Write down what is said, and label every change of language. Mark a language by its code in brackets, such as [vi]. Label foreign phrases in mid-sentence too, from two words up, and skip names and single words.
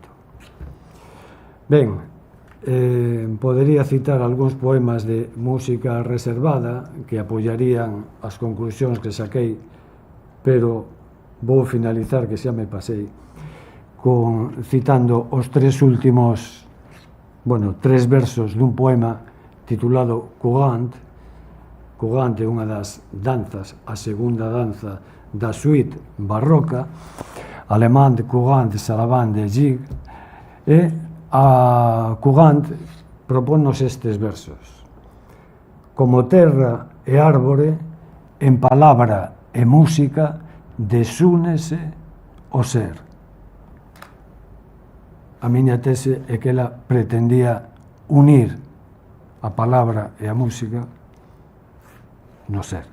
[gl] Ben, podería citar algúns poemas de música reservada que apoiarían as conclusións que saquei, pero vou finalizar, que xa me pasei, citando os tres versos dun poema titulado Courant. Courant é unha das danzas, a segunda danza da suite barroca, alemán de Courant, sarabande de Gigue, e a Courant propónnos estes versos. Como terra e árbore, en palabra e música, desúnese o ser. A miña tese é que ela pretendía unir a palabra e a música no ser.